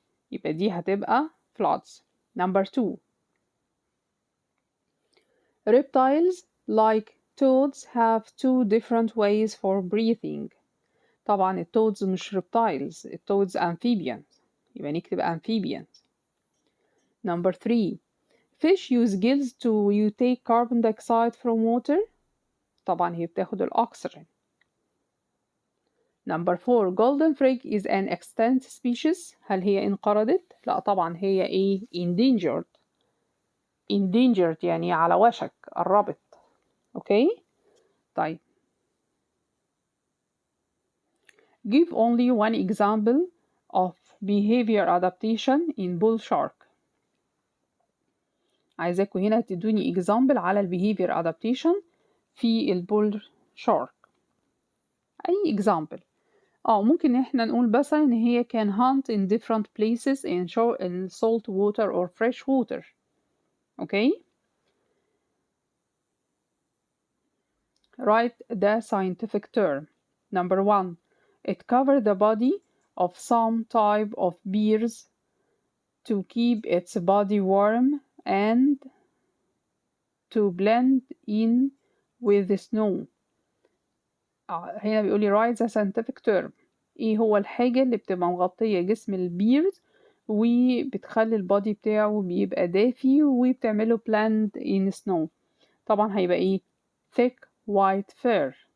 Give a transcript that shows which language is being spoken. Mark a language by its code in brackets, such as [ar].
[ar] يبقى دي هتبقى floods. [en] Number 2 reptiles like toads have two different ways for breathing. [ar] طبعا التودز مش reptiles، التودز amphibians، يبقى نكتب amphibians. [en] Number 3 fish use gills to take carbon dioxide from water. [ar] طبعا هي بتاخد الأكسجين. [en] Number 4 golden frog is an extinct species. [ar] هل هي انقرضت؟ لا طبعا هي ايه؟ endangered يعني على وشك، قربت. [en] Okay طيب give only one example of behavior adaptation in bull shark. [ar] عايزاكم هنا تدوني example على behavior adaptation في البول شارك. أي example. ممكن احنا نقول مثلا إن هي [en] can hunt in different places in salt water or fresh water. Okay. Write the scientific term. Number 1 it covers the body of some type of bears to keep its body warm and to blend in with the snow. [ar] هنا بيقول لي [en] write the scientific term. [ar] ايه هو الحاجة اللي بتبقى مغطية جسم البيرز وبتخلي البادي بتاعه بيبقى دافي وبتعمله [en] blend in snow؟ [ar] طبعا هيبقى ايه؟ [en] thick white fur.